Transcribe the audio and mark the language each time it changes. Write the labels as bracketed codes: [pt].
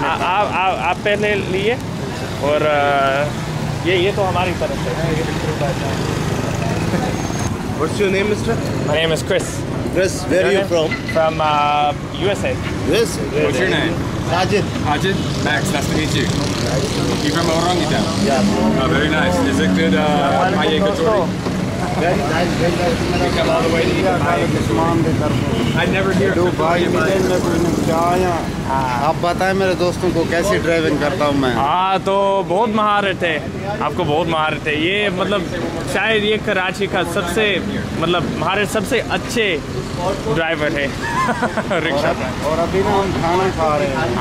[hi] आप पहले लिए और ये तो हमारी तरफ से है। [en] What's your name, mister? My name is Chris. Chris, where are you from? From USA. USA. What's your name? Sajid. Sajid? Max, nice to meet you. You from Orangi Town? Yeah. Oh, very nice. Is it good, Maye Kachori? Very nice. We come all the way to eat Maye Kachori. I'd never hear of Kachori in my life. [hi] आप बताएं मेरे दोस्तों को कैसी driving करता हूँ मैं। हाँ, तो बहुत महारत है, आपको बहुत महारत है। ये मतलब शायद ये कराची का सबसे हमारे सबसे अच्छे ड्राइवर है रिक्शा का। और अभी ना हम खाना खा रहे हैं।